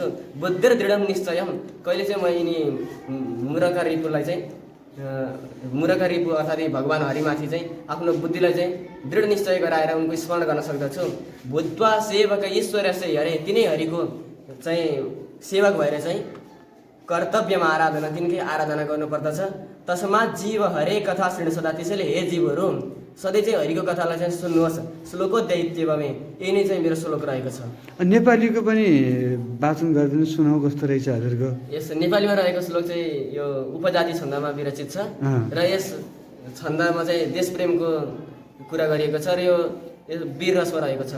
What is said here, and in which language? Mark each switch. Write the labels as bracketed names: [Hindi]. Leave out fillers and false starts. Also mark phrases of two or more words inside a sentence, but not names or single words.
[Sanskrit] बुद्धिर दृढम निश्चयम, [Nepali] कहिले चाहिँ म यिनी मुरका रिपुलाई चाहिँ मुरका रिपु अर्थात् भगवान् हरिमाथि चाहिँ आफ्नो बुद्धिलाई चाहिँ दृढ निश्चय गराएर उनको स्मरण गर्न सक्दछु। [Sanskrit] भूत्वा सेवक ईश्वर से हरे, [Nepali] तिनै हरिको चाहिँ सेवक भएर चाहिँ कर्तव्यमा आराधना, तिनकै आराधना गर्नुपर्दछ। [Sanskrit] तस्मात् जीव हरे कथा श्रेणी सदा, [Nepali] त्यसैले हे जीवहरू सधैँ चाहिँ हरिको कथालाई चाहिँ सुन्नुहोस्। श्लोकोद्यैत्यवमे, यही नै चाहिँ मेरो श्लोक रहेको छ। नेपालीको पनि वाचन गरिदिनु सुनाउ कस्तो रहेछ हजुरको? यस नेपालीमा रहेको श्लोक चाहिँ यो उपजाति छन्दमा विरचित छ र यस छन्दमा चाहिँ देशप्रेमको कुरा गरिएको छ र यो वीर रसमा रहेको छ।